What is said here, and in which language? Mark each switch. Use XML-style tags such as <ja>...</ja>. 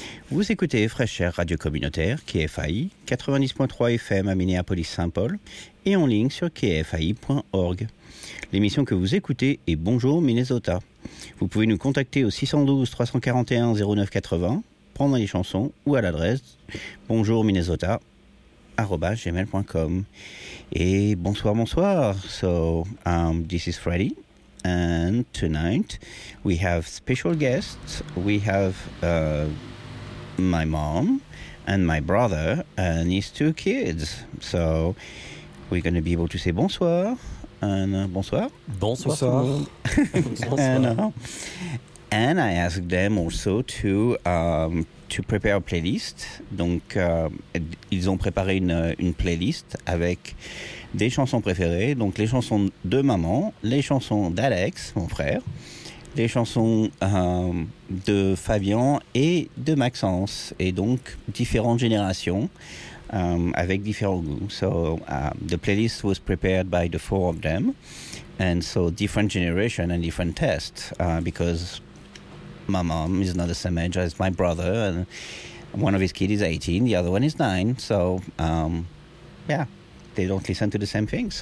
<fr>Vous écoutez Fresh Air Radio Communautaire, KFAI, 90.3 FM à Minneapolis-Saint Paul, et en ligne sur kfai.org. L'émission que vous écoutez est Bonjour Minnesota. Vous pouvez nous contacter au 612-341-0980 pendant les chansons ou à l'adresse bonjourminnesota@gmail.com. Et bonsoir, bonsoir.</fr> <en>So, this is Freddy, and tonight we have special guests. We have my mom and my brother and his two kids. So we're going to be able to say bonsoir. And I asked them also to prepare a playlist.</en> <fr>Donc, ils ont préparé une playlist avec des chansons préférées. Donc, les chansons de maman, les chansons d'Alex, mon frère, les chansons de Fabian et de Maxence. Et donc, différentes générations. Avec différents goûts.</fr> <en>So the playlist was prepared by the four of them, and so different generation and different tastes, because my mom is not the same age as my brother, and one of his kids is 18, the other one is 9, so they don't listen to the same thing.</en>